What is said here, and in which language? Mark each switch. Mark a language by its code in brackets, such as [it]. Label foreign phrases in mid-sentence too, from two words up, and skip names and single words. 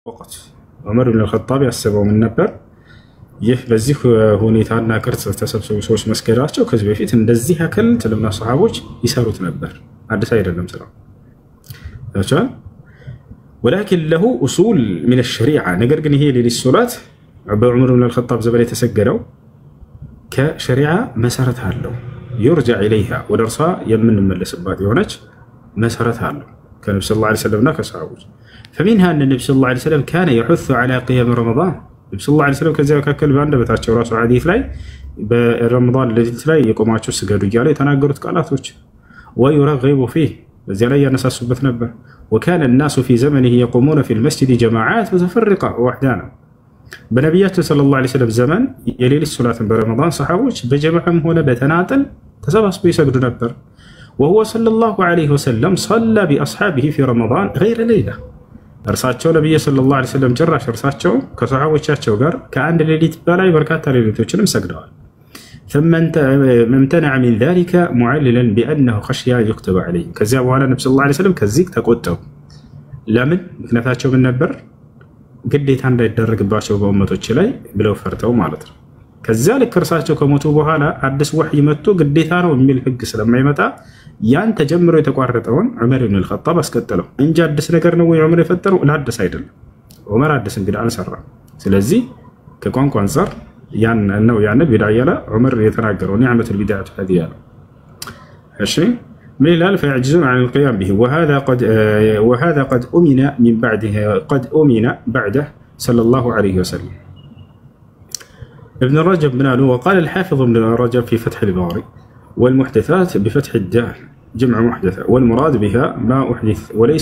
[am] ወቅት ዑመር ብን አልኸጣብ ያሰበው ምን ነበር? ይህ በዚህ ሁኔታና ቅርጽ ተሰብስበው ሰዎች መስገዳቸው ከዚህ በፊት እንደዚህ ያክል ትልምና ሰሃቦች ይሰሩት ነበር። አዲስ አይደለም ስራው ታቻል [ar] ولكن له اصول من الشريعه [am] ነገር ግን ይሄ ሌሊት ሶላት በዑመር ብን አልኸጣብ ዘመን የተሰገደው ከሸሪዓ መሰረት አለው። [ar] يرجع اليها [am] ወደርሷ የምንመለስባት የሆነች መሰረት አለው ከነብዩ ሰለላሁ ዐለይሂ ወሰለም እና ከሰሃቦች [ar] فمنها ان النبي صلى الله عليه وسلم كان يحث على قيام رمضان النبي صلى الله عليه وسلم [am] ከዚያ መካከል በአንደበታቸው ራሱ ሐዲስ ላይ በረመዳን ሌሊት ላይ የቆማችሁ ስገዱ እያለ የተናገሩት ቃላቶች [ar] ويرغب فيه [am] በዚያ ላይ ያነሳሱበት ነበር። [ar] وكان الناس في زمنه يقومون في المسجد جماعات متفرقه واحدانا [am] በነቢያችን ሰለላሁ ዐለይሂ ወሰለም ዘመን የሌሊት ሶላትን በረመዳን ሰሃቦች በጀማዓም ሆነ በተናጠል ተሰባስበው ይሰግዱ ነበር። [ar] وهو صلى الله عليه وسلم صلى باصحابه في رمضان غير ليله [am] እርሳቸው ነብዩ ሰለላሁ ዐለይሂ ወሰለም ጭራሽ እርሳቸው ከሰሃቦቻቸው ጋር ከአንድ ሌሊት በላይ በርካታ ሌሊቶችንም ሰግደዋል። [ar] ثم امتنع من ذلك معللا بانه خشي يكتب عليه [am] ከዚያ በኋላ ነብዩ ሰለላሁ ዐለይሂ ወሰለም ከዚህ ተቆጠቡ። ለምን? ምክንያታቸው ምን ነበር? ግዴታ እንዳይደረግባቸው በኡመቶች ላይ ብለው ፈርተው ማለት ነው። ከዚያ ልክ እርሳቸው ከሞቱ በኋላ አዲስ ወህይ መጥቶ ግዴታ ነው የሚል ህግ ስለማይመጣ ያን ተጀምሮ የተቋረጠውን ዑመር ብን አልኸጣብ አስቀጠለው እንጂ አዲስ ነገር ነው ወይ ዑመር የፈጠረው? ለአዲስ አይደለም። ዑመር አዲስ እንግዲህ አልሰራም። ስለዚህ ከቋንቋ አንፃር ያን ነው ያን ቢድዓ ያለ ዑመር የተናገረው [ar] نعمت البدعة هذه [am] ያለው። እሺ [ar] من الآن فيعجزون عن القيام به وهذا قد أمن بعده صلى الله عليه وسلم. ابن رجب بن وقال الحافظ ابن رجب في فتح الباري والمحدثات بفتح الدال جمع محدثة والمراد بها ما أحدث وليس